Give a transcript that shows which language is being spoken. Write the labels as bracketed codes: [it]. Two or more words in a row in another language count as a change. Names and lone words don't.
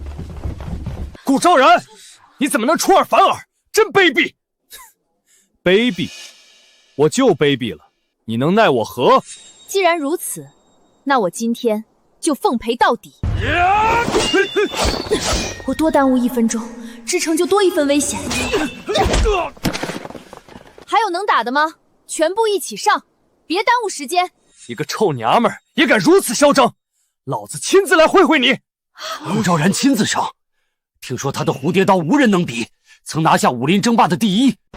[zh] 顧昭然，你怎麼能出爾反爾？真卑鄙！卑鄙？我就卑鄙了，你能奈我何？既然如此，那我今天就奉陪到底。我多耽誤1 分鐘，之城就多1分危險。還有能打的嗎？全部一起上，別耽誤時間。一個臭娘們也敢如此囂張，老子親自來會會你。顧昭然親自上，聽說他的蝴蝶刀無人能比，曾拿下武林爭霸的第1。